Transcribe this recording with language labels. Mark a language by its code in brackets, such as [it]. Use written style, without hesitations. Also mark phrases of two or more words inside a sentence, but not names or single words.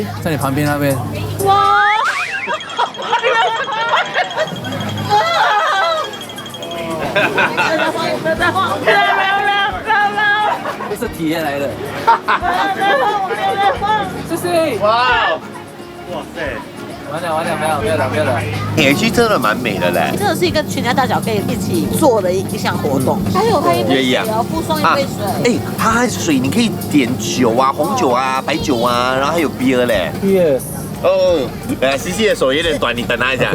[zh] 在你旁邊那邊。哇！這是體驗來的。謝謝。哇！哇塞！完了，沒有了。野區真的蠻美的嘞，真的是一個全家大小可以一起做的一項活動。還有一杯水哦，附送一杯水。它還水，你可以點酒啊，紅酒啊，白酒啊，然後還有 beer 嘞。 Yes。哦，西西的手有點短，你等他一下。